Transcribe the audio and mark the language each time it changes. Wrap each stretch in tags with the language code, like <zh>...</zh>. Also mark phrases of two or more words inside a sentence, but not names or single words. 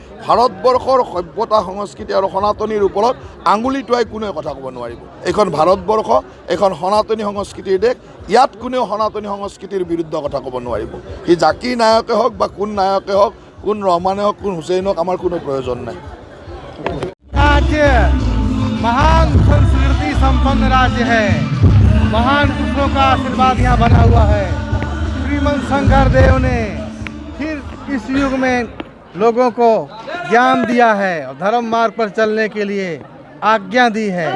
<as>ভাৰতবৰ্ষৰ সভ্যতা, সংস্কৃতি আৰু সনাতনীৰ ওপৰত আঙুলি টোৱাই কোনোৱে কথা ক'ব নোৱাৰিব। এইখন ভাৰতবৰ্ষ, এইখন সনাতনী সংস্কৃতিৰ দেশ। ইয়াত কোনেও সনাতনী সংস্কৃতিৰ বিৰুদ্ধে কথা ক'ব নোৱাৰিব। সি জাকিৰ নায়কে হওক বা কোন নায়কে হওক, কোন ৰহমানে হওক, কোন হুছেইন হওক, আমাৰ কোনো প্ৰয়োজন নাই।</as> <hi>राज्य महान संस्कृति संपन्न राज्य है। महान पुरुषों का आशीर्वाद यहाँ बना हुआ है। श्रीमंत शंकर देव ने फिर इस युग में लोगों को ज्ञान दिया है और धर्म मार्ग पर चलने के लिए आज्ञा दी है।</hi>